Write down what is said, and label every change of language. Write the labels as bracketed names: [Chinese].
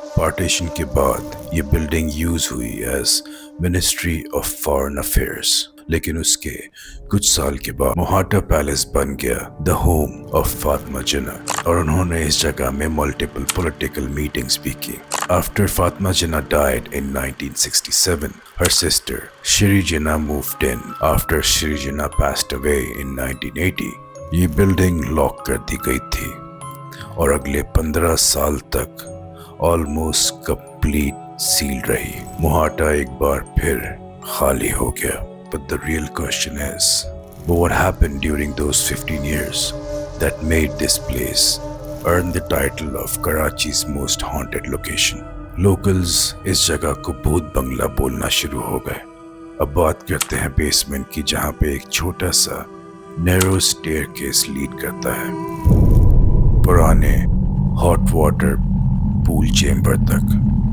[Hindi] Partition के बाद ये बिल्डिंग यूज हुई as ministry of foreign affairs, लेकिन उसके कुछ साल के बाद मोहाटा पैलेस बन गया द होम ऑफ फातिमा जिन्ना, और उन्होंने इस जगह में मल्टीपल पॉलिटिकल मीटिंग्स भी की। [English] After Fatima Jinnah died in 1967, her sister Shri Jinnah moved in after Shri Jinnah passed away in 1980। [Hindi] ये बिल्डिंग लॉक कर दी गई थी और अगले 15 साल तक ऑलमोस्ट कंप्लीट सील रही। मोहाटा एक बार फिर खाली हो गया। [English] But the real question is, what happened during those 15 years that made this place earn the title of Karachi's most haunted location? [Hindi] Locals इस जगह को भूत बंगला बोलना शुरू हो गए। अब बात करते हैं बेसमेंट की, जहां पे एक छोटा सा नैरो स्टेयरकेस लीड करता है पुराने हॉट वाटर पूल चेम्बर तक।